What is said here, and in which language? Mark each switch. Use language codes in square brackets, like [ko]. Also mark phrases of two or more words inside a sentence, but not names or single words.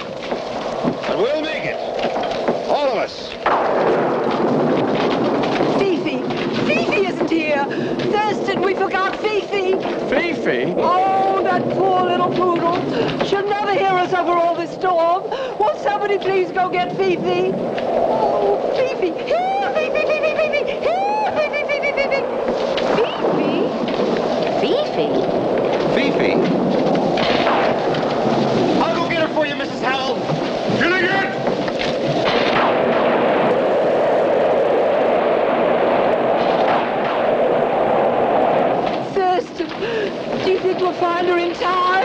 [en] But we'll make it. All of us. Fifi! Fifi isn't here! Thurston, we forgot Fifi! Fifi? Oh, that poor little poodle. She'll never hear us over all this storm. Won't somebody please go get Fifi? Oh, Fifi! Here, Fifi, Fifi, Fifi! Here, Fifi, Fifi, Fifi! Fifi? Fifi. I'll go get her for you, Mrs. Howell. Gilligan! Thurston, do you think we'll find her in time?